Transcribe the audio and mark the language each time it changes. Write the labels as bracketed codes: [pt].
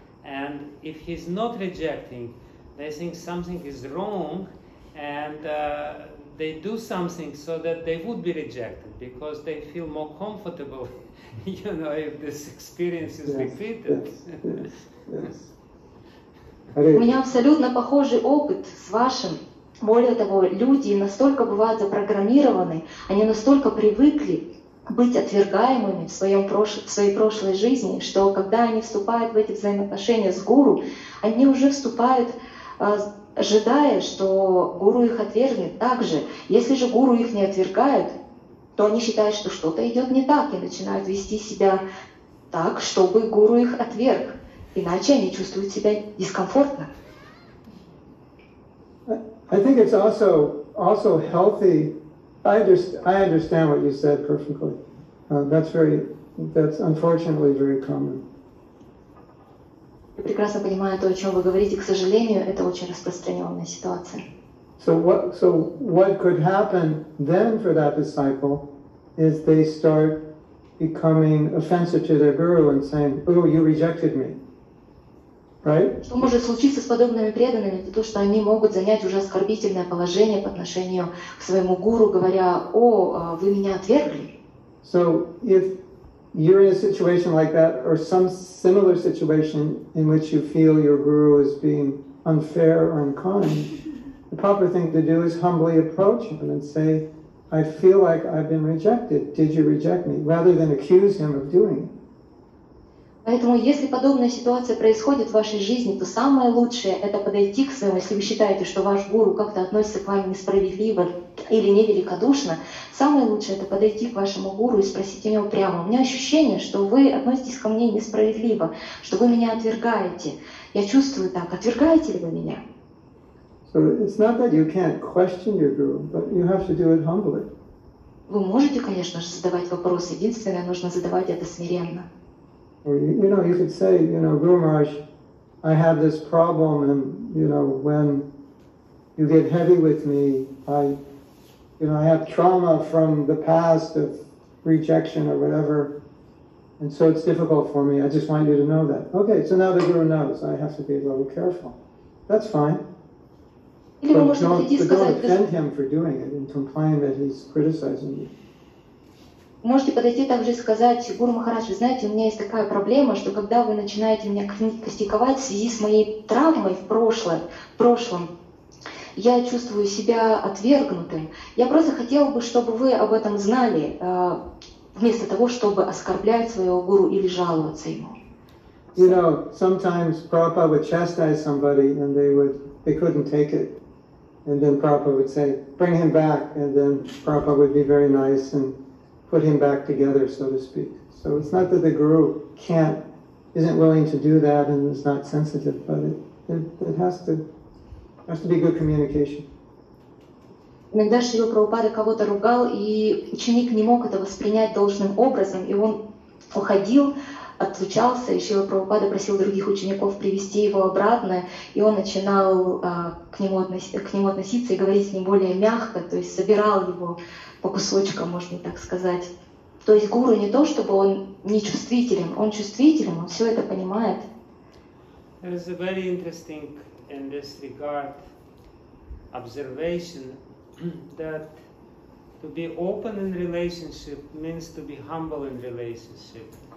[en] And if he's not rejecting, they think something is wrong, and they do something so that they would be rejected because they feel more comfortable, if this experience is repeated. Yes. [ru] У меня абсолютно похожий опыт с вашим. Более того, люди настолько бывают запрограммированы, они настолько привыкли быть отвергаемыми в своей прошлой жизни, что когда они вступают в эти взаимоотношения с гуру, они уже вступают, ожидая, что гуру их отвергнет также. Если же гуру их не отвергают, то они считают, что что-то идет не так, и начинают вести себя так, чтобы гуру их отверг. Иначе они чувствуют себя дискомфортно. [en] I think it's also healthy. I understand what you said perfectly. That's unfortunately very common. [ru] Я прекрасно понимаю то, о чем вы говорите. К сожалению, это очень распространенная ситуация. [en] So what could happen then for that disciple is they start becoming offensive to their guru and saying, "Oh, you rejected me." Right? [ru] Что может случиться с подобными преданными? Это то, что они могут занять уже оскорбительное положение по отношению к своему гуру, говоря: «О, вы меня отвергли». [en] So if you're in a situation like that, or some similar situation in which you feel your guru is being unfair or unkind, the proper thing to do is humbly approach him and say, "I feel like I've been rejected. Did you reject me?" Rather than accuse him of doing it. [ru] Поэтому, если подобная ситуация происходит в вашей жизни, то самое лучшее — это подойти к своему, если вы считаете, что ваш гуру как-то относится к вам несправедливо или невеликодушно, самое лучшее — это подойти к вашему гуру и спросить у него прямо: «У меня ощущение, что вы относитесь ко мне несправедливо, что вы меня отвергаете. Я чувствую так. Отвергаете ли вы меня?» [en] So it's not that you can't question your guru, but you have to do it humbly. [ru] Вы можете, конечно же, задавать вопросы. Единственное, нужно задавать это смиренно. [en] Or you could say, Guru Maharaj, I have this problem, and when you get heavy with me, I have trauma from the past of rejection or whatever, and so it's difficult for me. I just want you to know that. Okay, so now the Guru knows. I have to be a little careful. That's fine. [ru] Или вы [en] But [ru] можете прийти и сказать: [en] don't offend him for doing it and complain that he's criticizing you. [ru] Можете подойти также и сказать: «Гуру Махарадж, вы знаете, у меня есть такая проблема, что когда вы начинаете меня критиковать в связи с моей травмой в прошлом, я чувствую себя отвергнутым. Я просто хотела бы, чтобы вы об этом знали, вместо того, чтобы оскорблять своего гуру или жаловаться ему». [en] Sometimes Prabhupada would chastise somebody and they couldn't take it. And then Prabhupada would say, "Bring him back." And then Prabhupada would be very nice and put him back together, so to speak. So it's not that the guru isn't willing to do that and is not sensitive, but it has to be good communication. [ru] Иногда Шрила Прабхупада кого-то ругал, и ученик не мог это воспринять должным образом, и он уходил, отлучался, и Шрила Прабхупада просил других учеников привести его обратно, и он начинал к нему относиться и говорить с ним более мягко, то есть собирал его по кусочкам, можно так сказать. То есть гуру не то, чтобы он не чувствителен, он чувствителен, он все это понимает. [en] There is a very interesting in this regard observation that to be open in relationship means to be humble in relationship.